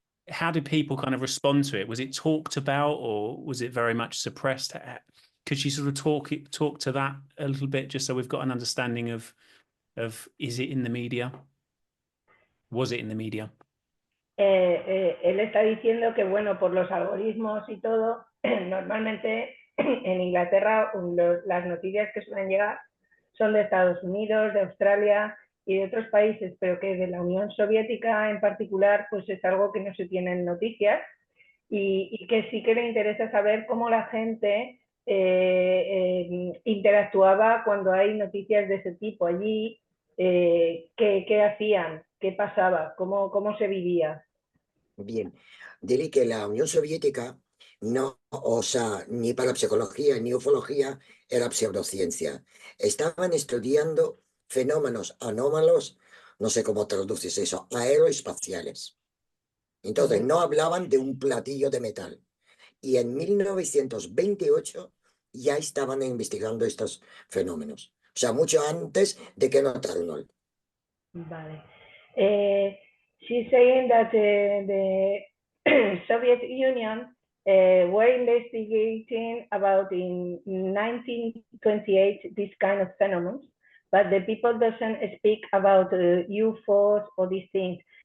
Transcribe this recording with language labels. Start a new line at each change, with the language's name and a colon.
English: How did people kind of respond to it? Was it talked about, or was it very much suppressed? Could you sort of talk to that a little bit, just so we've got an understanding of is it in the media? Was it in the media?
Spanish: Él está diciendo que, bueno, por los algoritmos y todo, normalmente en Inglaterra las noticias que suelen llegar son de Estados Unidos, de Australia y de otros países, pero que de la Unión Soviética en particular, pues es algo que no se tiene en noticias y que sí que le interesa saber cómo la gente interactuaba cuando hay noticias de ese tipo allí, qué hacían, qué pasaba, cómo se vivía. Bien, diré que la Unión Soviética no, o sea, ni para psicología ni ufología era pseudociencia. Estaban estudiando fenómenos anómalos, no sé cómo traduces eso, aeroespaciales. Entonces, no hablaban de un platillo de metal. Y en 1928 ya estaban investigando estos fenómenos. O sea, mucho antes de que Arnold. Vale.
English: She's saying that the Soviet Union were investigating about in 1928 this kind of phenomena, but the people doesn't speak about UFOs or these things.